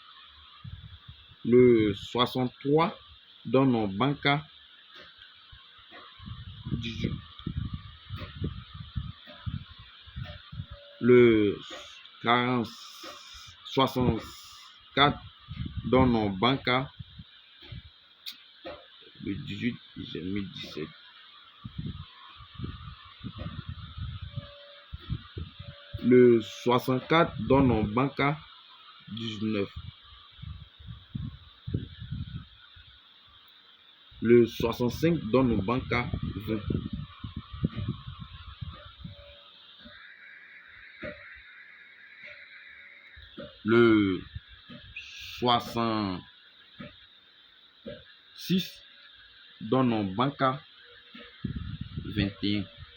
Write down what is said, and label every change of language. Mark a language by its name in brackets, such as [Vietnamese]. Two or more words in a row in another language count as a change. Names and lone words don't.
[French] Le 63 donne banca 18. Le 64 donne banca. Le 18, j'ai mis 17. Le 64 donne banca 19. Le 65 donne banca 20. Le 66 donne banca 21.